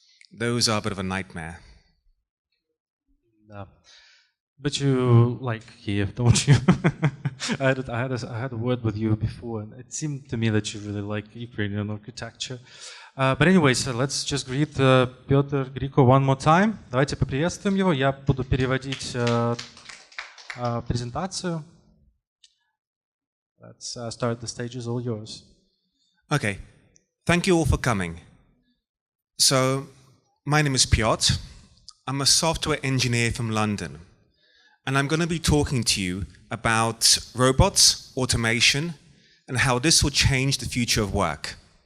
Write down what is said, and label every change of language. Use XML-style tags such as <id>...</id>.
<en>Those are a bit of a nightmare. But you like Kiev, don't you? I had a word with you before, and it seemed to me that you really like Ukrainian architecture. But anyways, let's just greet Петр Грико one more time.</en> <ru>Давайте поприветствуем его. Я буду переводить презентацию.</ru> <en>Let's start. The stage is all yours. Okay, thank you all for coming. So, my name is Piotr. I'm a software engineer from London. And I'm going to be talking to you about robots, automation, and how this will change the future of work.</en>